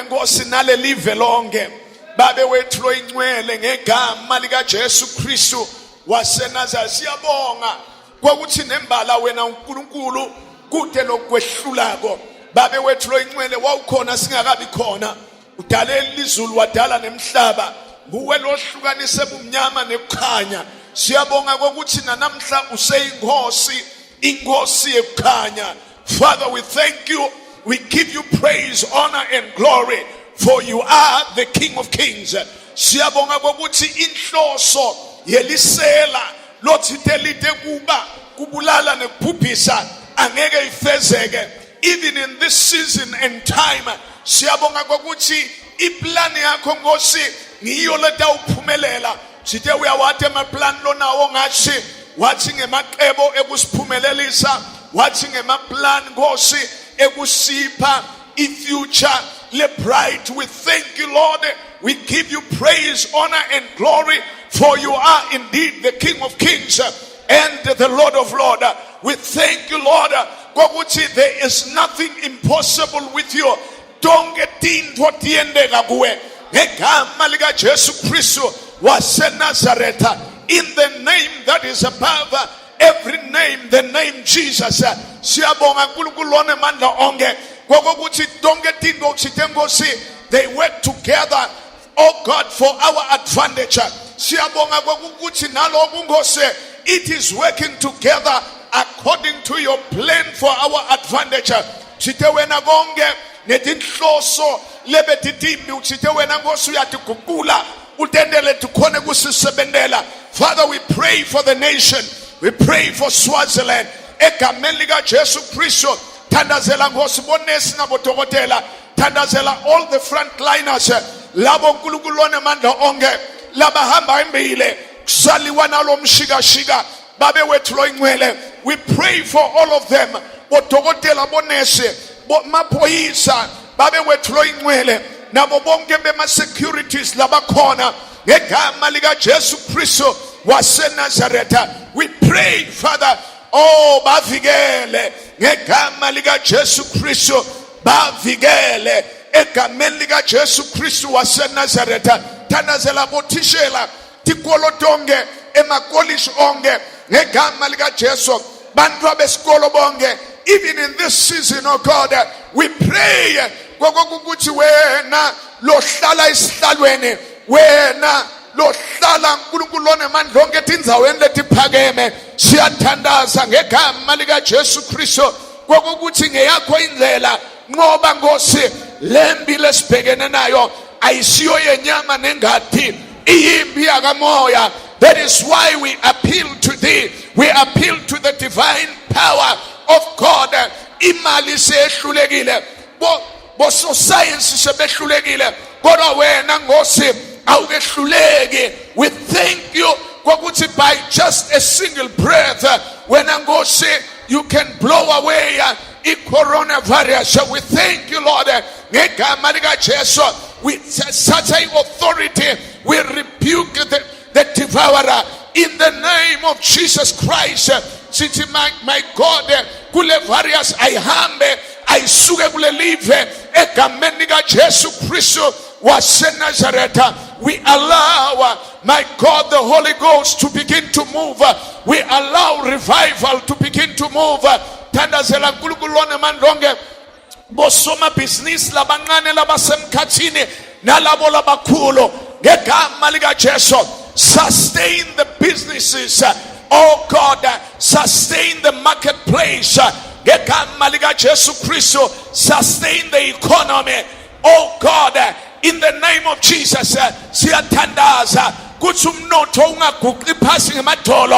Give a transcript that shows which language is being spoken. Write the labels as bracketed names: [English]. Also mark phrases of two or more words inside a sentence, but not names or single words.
[Swati] Nkosi nalelive lonke babe wethu loyincwele ngegama lika Jesu Kristu waseNazareth siyabonga kwakuthi nembala wena uNkulunkulu kude lokwehlulako babe wethu loyincwele wawukhona singakabi khona udale ilizulu wadala nemhlaba nguwe lohlukanise ubumnyama nebukhanya siyabonga ukuthi namhla useyinkosi inkosi yokukhanya. [English] Father, we thank you, we give you praise, honor and glory, for you are the King of Kings. [Swati] Siyabonga ukuthi inhloso yelisela lothitelite kuba kubulala nekuphuphisa angeke ifezeke [English] even in this season and time. [Swati] Siyabonga ukuthi iplani yakho Nkosi ngiyo leta uphumelela sithe uyawathe amaplan lonawo ngathi wathi ngemaqebo ekusiphumelelisa wathi ngemaplan Nkosi ekusipha ifuture le bright. [English] We thank you Lord, we give you praise, honor and glory, for you are indeed the King of Kings and the Lord of Lords. We thank you Lord ukuthi there is nothing impossible with you. [Swati] Donke tinto tiendeka kuwe ngegama lika Jesu Kristu waseNazaretha, [English] in the name that is above every name, the name Jesus. [Swati] Siyabonga uNkulunkulu onemandla onke ngokuthi donke tinto sithe Nkosi [English] they work together, oh God, for our advantage. [Swati] Siyabonga ngokuthi nalokhu Nkosi [English] it is working together according to your plan for our advantage. [Swati] Sithe wena konke netinhloso lebetitimbi usithe wena Nkosi uyatigugula utendele tukhone kusisebenzela. [English] Father, we pray for the nation, we pray for Swaziland [Swati] egameni lika Jesu Kristu. Thandazela Nkosi bonesi nabodokotela, thandazela [English] all the frontliners [Swati] labo uNkulunkulu onemandla onke labahamba imbile kusaliwa nalomshikashika babe wethu loyincwele. [English] We pray for all of them, [Swati] bodokotela bonesi maphoyisa babe wethu loyincwele nabo bonke bema securities labakhona ngegama lika Jesu Kristu waseNazaretha. [English] We pray Father, [Swati] oh bavikele ngegama lika Jesu Kristu, bavikele egameni lika Jesu Kristu waseNazaretha. Thandazela bothishela tikolo tonke emakolishi onke ngegama lika Jesu, bantu besikolo bonke. [English] Even in this season, oh God, we pray [Swati] ukuthi wena lohlala esihlalweni, wena lohlala uNkulunkulu onemandla onke tindzaweni letiphakeme, siyathandaza ngegama lika Jesu Kristu ukuthi ngeyakho indlela ngoba Nkosi lembi lesibhekene nayo ayisiyo yenyama nengathi iyimbi yakamoya. [English] That is why we appeal to thee, we appeal to the divine power of God. [Swati] Imali sehlulekile, bo science sebehlulekile, kodwa wena Nkosi awukehluleki. [English] We thank you ukuthi by just a single breath [Swati] wena Nkosi [English] you can blow away coronavirus. We thank you Lord [Swati] ngegama lika Jesu. [English] With such an authority we rebuke the devourer in the name of Jesus Christ. [Swati] Sithi [English] my God [Swati] kule various ayihambe ayisuke kule live egameni lika Jesu Kristu waseNazaretha. [English] We allow my God the Holy Ghost to begin to move. We allow revival to begin to move. [Swati] Thandazela uNkulunkulu onemandla onke bosoma business labancane labasemkhathini nalabo labakhulu ngegama lika Jesu. [English] Sustain the businesses, oh God, sustain the marketplace [Swati] ngegama lika Jesu Kristu. [English] Sustain the economy, oh God, in the name of Jesus. [Swati] Siyathandaza kuthi umnotho ungaguqi phasi ngemadolo.